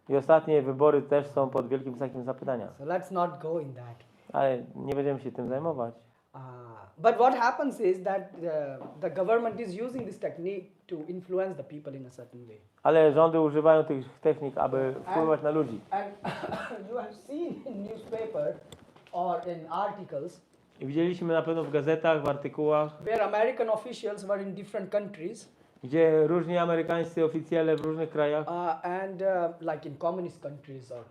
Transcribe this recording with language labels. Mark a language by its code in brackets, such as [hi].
[pl] I ostatnie wybory też są pod wielkim znakiem zapytania. [en] So let's not go in that. [pl] Ale nie będziemy się tym zajmować. [en] But what happens is that the government is using this technique to influence the people in a certain way. [pl] Ale rządy używają tych technik, aby wpływać na ludzi. [en] And you have seen in newspaper or in articles [pl] I widzieliśmy na pewno w gazetach, w artykułach, [en] where American officials were in different countries. [pl] gdzie różni amerykańscy oficjele w różnych krajach, [en] and like in communist countries or like